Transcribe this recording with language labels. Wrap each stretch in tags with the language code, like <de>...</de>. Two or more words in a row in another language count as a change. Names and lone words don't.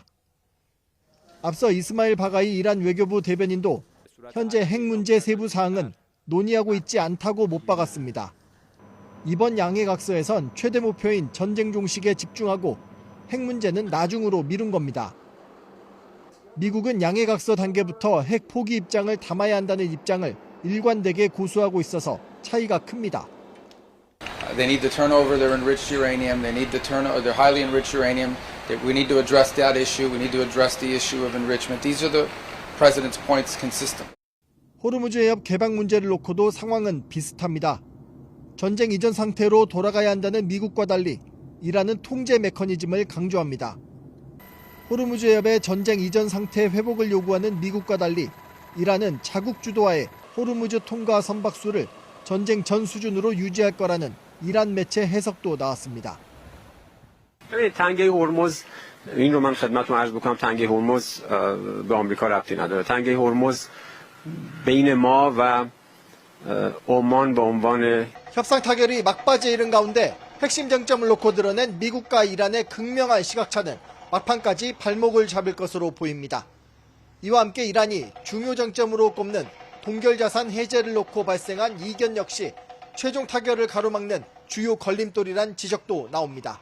<ko>앞서 이스마일 바가이 이란 외교부 대변인도 현재 핵 문제 세부 사항은 논의하고 있지 않다고 못 박았습니다. 이번 양해각서에선 최대 목표인 전쟁 종식에 집중하고 핵 문제는 나중으로 미룬 겁니다. 미국은 양해각서 단계부터 핵 포기 입장을 담아야 한다는 입장을 일관되게 고수하고 있어서 차이가 큽니다.</ko> <en>They need to turn over their enriched uranium. They need to turn over their highly enriched uranium. We need to address that issue. We need to address the issue of enrichment. These are the president's points consistent.</en> <ko>호르무즈 해협 개방 문제를 놓고도 상황은 비슷합니다. 전쟁 이전 상태로 돌아가야 한다는 미국과 달리 이란은 통제 메커니즘을 강조합니다. 호르무즈 해협의 전쟁 이전 상태 회복을 요구하는 미국과 달리 이란은 자국 주도하에 호르무즈 통과 선박수를 전쟁 전 수준으로 유지할 거라는 이란 매체 해석도 나왔습니다.</ko> <fa>تنگه هرمز این رو من خدمتتون عرض بکنم تنگه هرمز به آمریکا ربطی نداره. تنگه هرمز بین ما و 오만 به عنوان</fa> <ko>협상 타결이 막바지에 이른 가운데 핵심 쟁점을 놓고 드러낸 미국과 이란의 극명한 시각차는 막판까지 발목을 잡을 것으로 보입니다. 이와 함께 이란이 중요 쟁점으로 꼽는 동결자산 해제를 놓고 발생한 이견 역시 최종 타결을 가로막는 주요 걸림돌이란 지적도 나옵니다.</ko>